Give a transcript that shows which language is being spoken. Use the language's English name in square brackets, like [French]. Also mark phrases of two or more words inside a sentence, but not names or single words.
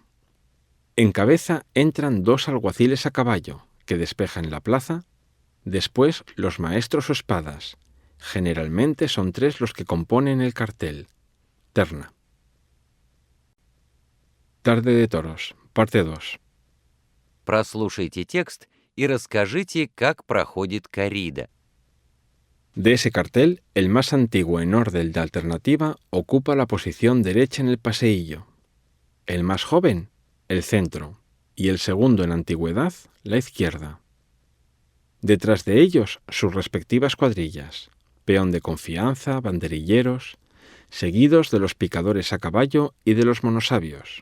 [Spanish] En cabeza entran 2 alguaciles a caballo, que despejan la plaza, después los maestros o espadas. Generalmente son 3 los que componen el cartel. Terna. Tarde de toros, parte 2. [Russian] Прослушайте текст и расскажите, как проходит коррида. [Spanish] De ese cartel, el más antiguo en orden de alternativa ocupa la posición derecha en el paseillo. El más joven, el centro, y el segundo en antigüedad, la izquierda. Detrás de ellos, sus respectivas cuadrillas, peón de confianza, banderilleros, seguidos de los picadores a caballo y de los monosabios.